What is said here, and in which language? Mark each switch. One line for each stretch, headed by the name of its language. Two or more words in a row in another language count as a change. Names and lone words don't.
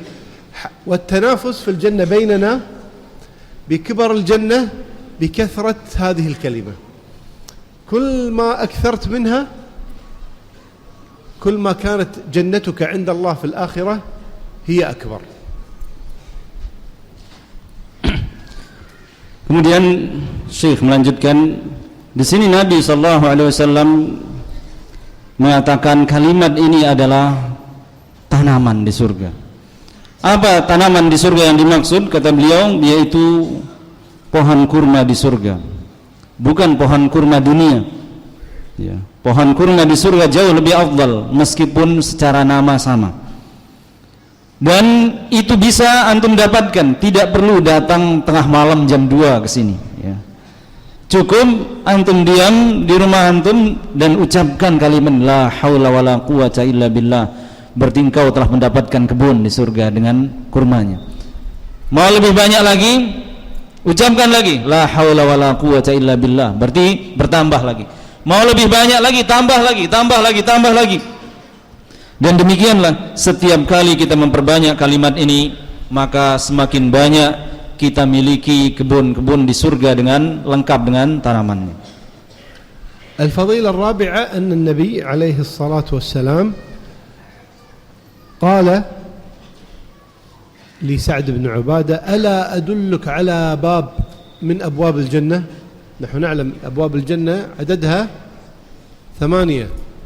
Arabic: والتنافس في الجنة بيننا بكبر الجنة بكثرة هذه الكلمة. كل ما أكثرت منها كل ما كانت جنتك عند الله في الآخرة هي أكبر.
Indonesian: Kemudian Syekh melanjutkan, di sini Nabi SAW mengatakan kalimat ini adalah tanaman di surga. Apa tanaman di surga yang dimaksud? Kata beliau, yaitu pohon kurma di surga, bukan pohon kurma dunia. Ya, pohon kurma di surga jauh lebih afdal meskipun secara nama sama. Dan itu bisa antum dapatkan, tidak perlu datang tengah malam jam 2 ke sini ya. Cukup antum diam di rumah antum dan ucapkan kalimat
Arabic: لا حول ولا قوة إلا بالله,
Indonesian: berarti engkau telah mendapatkan kebun di surga dengan kurmanya. Mau lebih banyak lagi, ucapkan lagi
Arabic: لا حول ولا قوة إلا بالله,
Indonesian: berarti bertambah lagi. Mau lebih banyak lagi, tambah lagi. Dan demikianlah setiap kali kita memperbanyak kalimat ini, maka semakin banyak kita miliki kebun-kebun di surga dengan lengkap dengan tanamannya.
Arabic: الفضيلة الرابعة أن النبي عليه الصلاة والسلام قال لسعد بن عبادة ألا أدلك على باب من أبواب الجنة؟ نحن نعلم أبواب الجنة عددها 8.